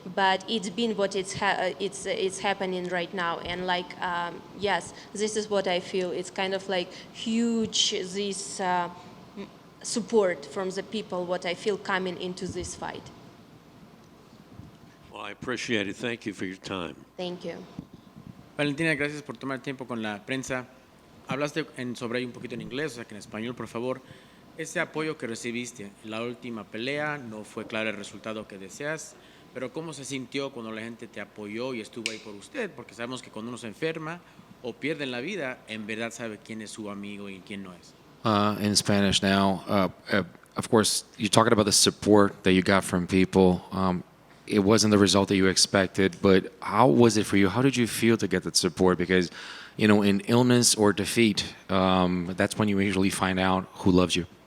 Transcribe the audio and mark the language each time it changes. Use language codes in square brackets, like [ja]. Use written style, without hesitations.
[en] But it's been what it's happening right now, and like yes, this is what I feel. It's kind of like huge this support from the people. What I feel coming into this fight. Well, Well, I appreciate it. Thank you for your time. Thank you. [es] Valentina, gracias por tomar tiempo con la prensa. Hablaste sobre ello un poquito en inglés, o sea que en español, por favor. Ese apoyo que recibiste en la última pelea, no fue claro el resultado que deseas, pero ¿cómo se sintió cuando la gente te apoyó y estuvo ahí por usted? Porque sabemos que cuando uno se enferma o pierde la vida, en verdad sabe quién es su amigo y quién no es. [en] In Spanish now. Of course, you're talking about the support that you got from people. It wasn't the result that you expected, but how was it for you? How did you feel to get that support? Because, you know, in illness or defeat, that's when you usually find out who loves you.